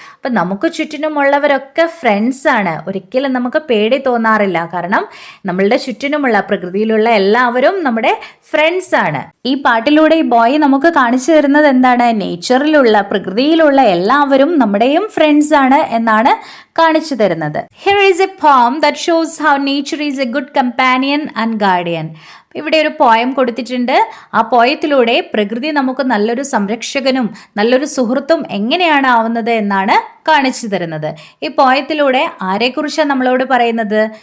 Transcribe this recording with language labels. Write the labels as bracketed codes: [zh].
[ml] അപ്പം നമുക്ക് ചുറ്റിനുമുള്ളവരൊക്കെ ഫ്രണ്ട്സ് ആണ്. ഒരിക്കലും നമുക്ക് പേടി തോന്നാറില്ല. കാരണം നമ്മളുടെ ചുറ്റിനുമുള്ള പ്രകൃതിയിലുള്ള എല്ലാവരും നമ്മുടെ ഫ്രണ്ട്സ് ആണ്. ഈ പാട്ടിലൂടെ ഈ ബോയ് നമുക്ക് കാണിച്ചു തരുന്നത് എന്താണ്? നേച്ചറിലുള്ള, പ്രകൃതിയിലുള്ള എല്ലാവരും നമ്മുടെയും ഫ്രണ്ട്സ് ആണ് എന്നാണ് കാണിച്ചു തരുന്നത്. [en] Here is a poem that shows how nature is a good companion and guardian. [ml] ഇവിടെ ഒരു പോയം കൊടുത്തിട്ടുണ്ട്. ആ പോയത്തിലൂടെ പ്രകൃതി നമുക്ക് നല്ലൊരു സംരക്ഷകനും നല്ലൊരു സുഹൃത്തും എങ്ങനെയാണ് ആവുന്നത് എന്നാണ് കാണിച്ചു തരുന്നത്. ഈ പോയത്തിലൂടെ ആരെക്കുറിച്ചാണ് നമ്മളോട് പറയുന്നത്?